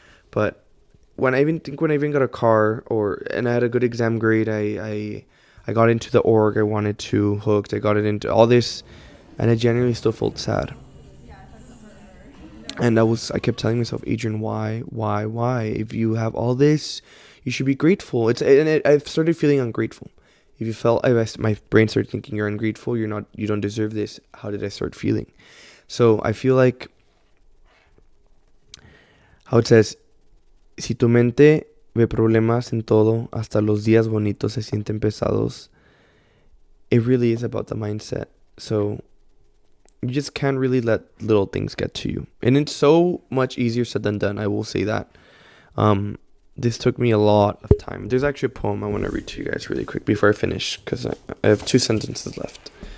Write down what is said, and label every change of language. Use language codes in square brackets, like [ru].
[en] But when I even got a car, and I had a good exam grade, I got into the org I wanted to, hooked, I got it into all this, and I genuinely still felt sad. And I kept telling myself, Adrian, why? If you have all this, you should be grateful. I've started feeling ungrateful. If you felt, my brain started thinking you're ungrateful, you don't deserve this. How did I start feeling? So I feel like how it says, [es] si tu mente ve problemas en todo, hasta los días bonitos se sienten pesados. [en] It really is about the mindset. So you just can't really let little things get to you. And it's so much easier said than done, I will say that. This took me a lot of time. There's actually a poem I want to read to you guys really quick before I finish, because I have 2 sentences left.